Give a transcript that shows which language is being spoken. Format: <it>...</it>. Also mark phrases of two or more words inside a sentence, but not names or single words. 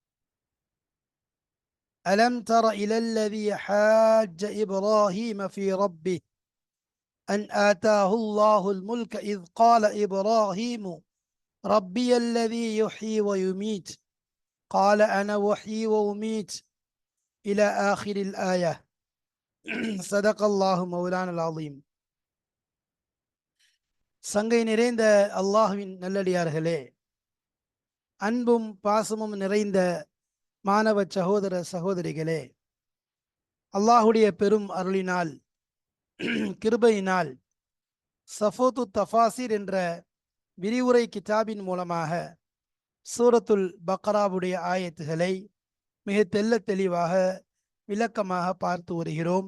<ar>ألم تر إلى الذي حاج إبراهيم في ربه أن آتاه الله الملك إذ قال إبراهيم ربي الذي يحيي ويميت قال أنا أحيي وأميت إلى آخر الآية. صدق الله مولانا العظيم.</ar> <ta>சங்கை நிறைந்த அல்லாஹ்வின் நல்லடியார்களே, அன்பும் பாசமும் நிறைந்த மாணவ சகோதர சகோதரிகளே, அல்லாஹுடைய பெரும் அருளினால் கிருபையினால் சஃபோத்து தஃபாசிர் என்ற விரிவுரை கிதாபின் மூலமாக சூரத்துல் பக்ராவுடைய ஆயத்துகளை மிக தெல்ல தெளிவாக விளக்கமாக பார்த்து வருகிறோம்.</ta>